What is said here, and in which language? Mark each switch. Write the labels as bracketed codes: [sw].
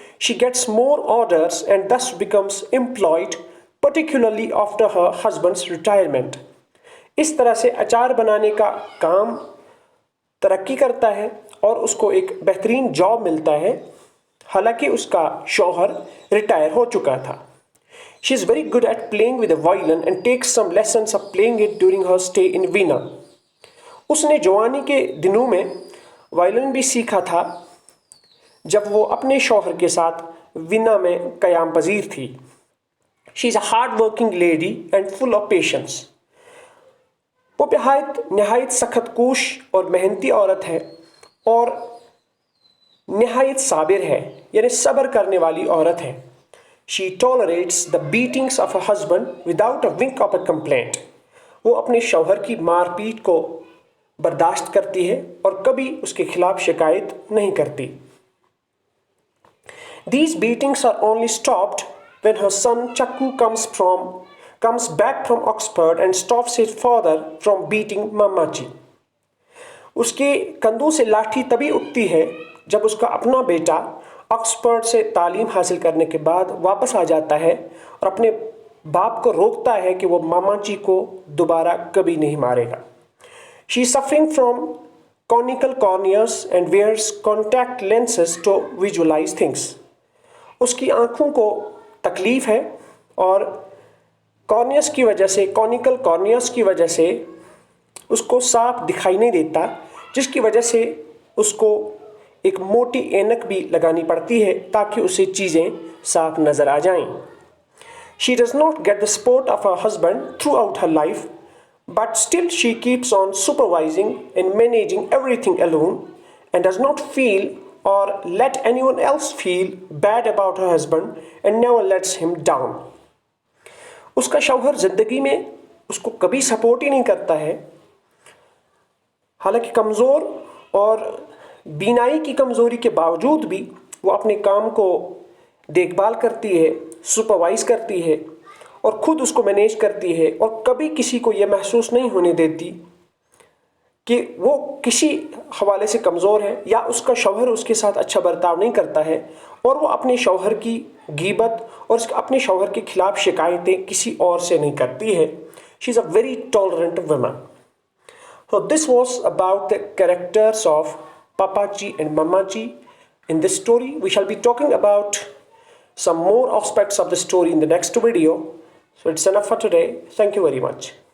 [en] She gets more orders and thus becomes employed particularly after her husband's retirement. [hi] इस तरह से अचार बनाने का काम तरक्की करता है और उसको एक बेहतरीन जॉब मिलता है हालांकि उसका शौहर रिटायर हो चुका था. [en] She is very good at playing with the violin and takes some lessons of playing it during her stay in Vienna. [hi] उसने जवानी के दिनों में वायलिन भी सीखा था जब वो अपने शौहर के साथ वीना में क़याम पजीर थी. [en] She is a hard working lady and full of patience. [hi] वो नहायत सख्त कोश और मेहनती औरत है और नहायत साबिर है यानी सब्र करने वाली औरत है. [en] She tolerates the beatings of her husband without a wink of a complaint. [hi] वो अपने शौहर की मारपीट को बर्दाश्त करती है और कभी उसके खिलाफ शिकायत नहीं करती. [en] These beatings are only stopped when her son Chakku comes back from Oxford and stops his father from beating Mamachi. [hi] उसके कंधों से लाठी तभी उठती है जब उसका अपना बेटा ऑक्सफोर्ड से तालीम हासिल करने के बाद वापस आ जाता है और अपने बाप को रोकता है कि वो मामाची को दोबारा कभी नहीं मारेगा. [en] She is suffering from conical corneas and wears contact lenses to visualize things. [hi] उसकी आँखों को तकलीफ़ है और कॉनिकल कॉर्नियस की वजह से उसको साफ दिखाई नहीं देता जिसकी वजह से उसको एक मोटी ऐनक भी लगानी पड़ती है ताकि उसे चीज़ें साफ नज़र आ जाएं. [en] She does not get the support of her husband throughout her life, but still she keeps on supervising and managing everything alone and does not feel or let anyone else feel bad about her husband and never lets him down. [hi] उसका शौहर ज़िंदगी में उसको कभी support ही नहीं करता है. हालांकि कमज़ोर और बीनाई की कमज़ोरी के बावजूद भी वो अपने काम को देखभाल करती है, सुपरवाइज करती है और ख़ुद उसको मैनेज करती है और कभी किसी को ये महसूस नहीं होने देती कि वो किसी हवाले से कमज़ोर है या उसका शौहर उसके साथ अच्छा बर्ताव नहीं करता है और वो अपने शौहर की गीबत और अपने शौहर के खिलाफ शिकायतें किसी और से नहीं करती है. [en] She is a very tolerant woman. So this was about the characters of Papachi and Mamachi. In this story, we shall be talking about some more aspects of the story in the next video. So it's enough for today. Thank you very much.